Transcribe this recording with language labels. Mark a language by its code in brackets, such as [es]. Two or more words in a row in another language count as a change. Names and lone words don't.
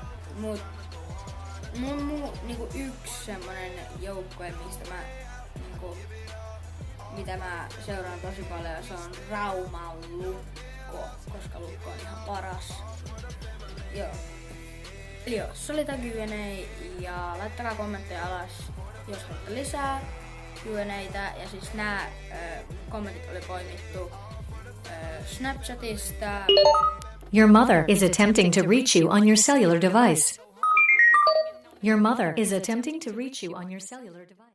[fi] Mut niinku yksi semmonen joukkue, mistä mä niinku, mitä mä seuraan tosi paljon, se on Rauman Lukko, koska Lukko on ihan paras. Joo. Eli joo, se oli tää Q&A ja laittakaa kommentteja alas, jos haluatte lisää Q&A:tä. Ja siis nää kommentit oli poimittu Snapchatista. [en] Your mother is attempting to reach you on your cellular device. Your mother is attempting to reach you on your cellular device.